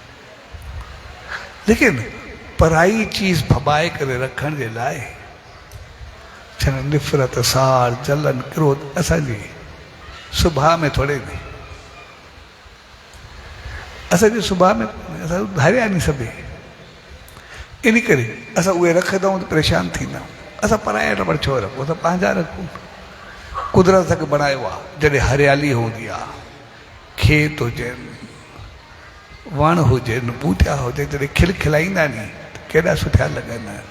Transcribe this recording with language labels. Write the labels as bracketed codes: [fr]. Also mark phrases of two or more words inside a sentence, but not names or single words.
[sd] लेकिन पराई चीज़ फबाए करे रखण जे लाइ छा निफ़रत साड़ जलन क्रोध असांजी सुभाउ में थोरे में, असांजे सुभाउ में असां धारिया नहीं सभे। इन करे असां उहे रखंदा आहियूं त परेशान थींदा आहियूं। असां पराया रबड़ छो रखूं? असां पंहिंजा रखूं। कुदरत असांखे बणायो आहे जॾहिं हरियाली हूंदी आहे, खेत हुजनि, वण हुजनि, ॿूटा हुजनि, जॾहिं खिलखिलाईंदा नी त केॾा सुठा लॻंदा आहिनि।